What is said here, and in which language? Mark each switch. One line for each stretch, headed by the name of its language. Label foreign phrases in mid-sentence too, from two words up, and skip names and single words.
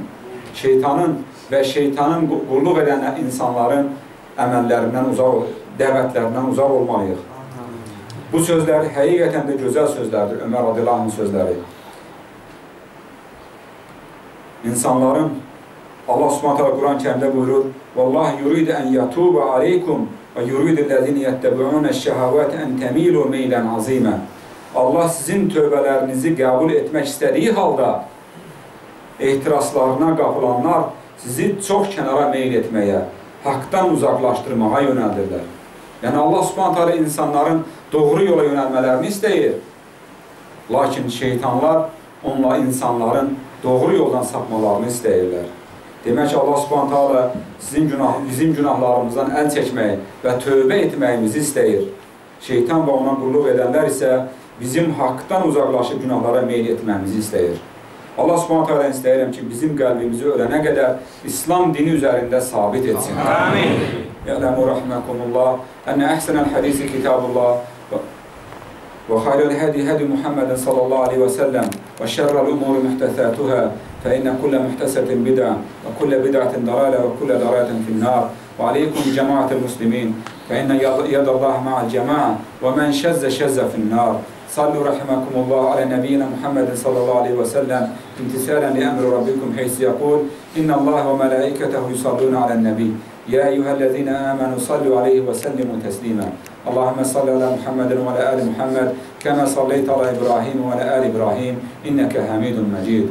Azerbaijani: Şeytanın və şeytanın qulluq edən insanların əməllərindən uzaq, dəvətlərindən uzaq olmalıyıq. Bu sözlər həqiqətən də gözəl sözlərdir, Ömər
Arabic: رضي الله عنه'ın
Azerbaijani: sözləri. İnsanların, Allah
Arabic: سبحانه وتعالى
Azerbaijani: Quran-ı Kərimdə buyurur:
Arabic: "والله يريد أن يتوب عليكم ويريد الذين يتبعون الشهوات أن تميلوا ميلا عظيما."
Azerbaijani: Allah sizin tövbələrinizi qəbul etmək istədiyi halda ehtiraslarına qapılanlar sizi çox kənara meyl etməyə, haqdan uzaqlaşdırmağa yönəldirlər. Yəni Allah
Arabic: سبحانه وتعالى
Azerbaijani: insanların doğru yola yönəlmələrini istəyir. Lakin şeytanlar onunla insanların doğru yoldan sapmalarını istəyirlər. Demək ki, Allah
Arabic: سبحانه وتعالى
Azerbaijani: bizim günahlarımızdan əl çəkməyi və tövbə etməyimizi istəyir. Şeytan və ona qulluq edənlər isə bizim haqdan uzaqlaşıb günahlara meyl etməmizi istəyir. Allah
Arabic: سبحانه وتعالى
Azerbaijani: istəyirəm ki, bizim qəlbimizi ölənə qədər İslam dini üzərində sabit etsin. Amin.
Arabic: اعلموا رحمكم الله أن أحسن الحديث كتاب الله وخير الهدي محمدا صلى الله عليه وسلم وشر الأمور محدثاتها فإن كل محدثة بدعة وكل بدعة ضلالة وكل ضلالة في النار وعليكم جماعة المسلمين فإن يد الله مع الجماعة ومن شذ في النار. صلوا رحمكم الله على نبينا محمد صلى الله عليه وسلم امتثالا لأمر ربكم حيث يقول إن الله وملائكته يصلون على النبي يا أيها الذين آمنوا صلوا عليه وسلموا تسليما. اللهم صل على محمد وعلى آل محمد كما صليت على إبراهيم وعلى آل إبراهيم إنك حميد مجيد.